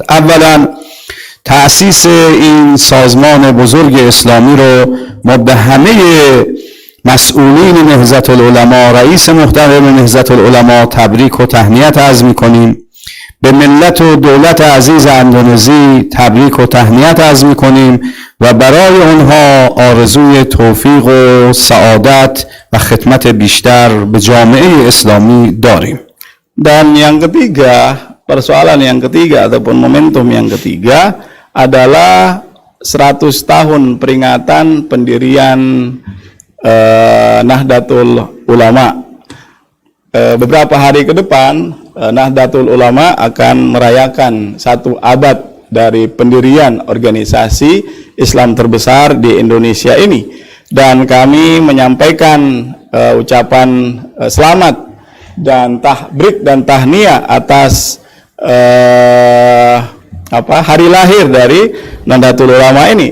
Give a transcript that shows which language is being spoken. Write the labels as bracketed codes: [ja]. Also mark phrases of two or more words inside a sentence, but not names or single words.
[fa] اولا تأسیس این سازمان بزرگ اسلامی رو ما به همه مسئولین نهضت العلما، رئیس محترم نهضت العلما تبریک و تهنیت عرض میکنیم. به ملت و دولت عزیز اندونزی تبریک و تهنیت عرض میکنیم و برای اونها آرزوی توفیق و سعادت و خدمت بیشتر به جامعه اسلامی داریم. [id] Dan yang ketiga, persoalan yang ketiga ataupun momentum yang ketiga adalah 100 tahun peringatan pendirian Nahdlatul Ulama. Beberapa hari ke depan Nahdlatul Ulama akan merayakan 1 abad dari pendirian organisasi Islam terbesar di Indonesia ini, dan kami menyampaikan ucapan selamat dan tahbrik dan tahniah atas hari lahir dari Nahdlatul Ulama ini.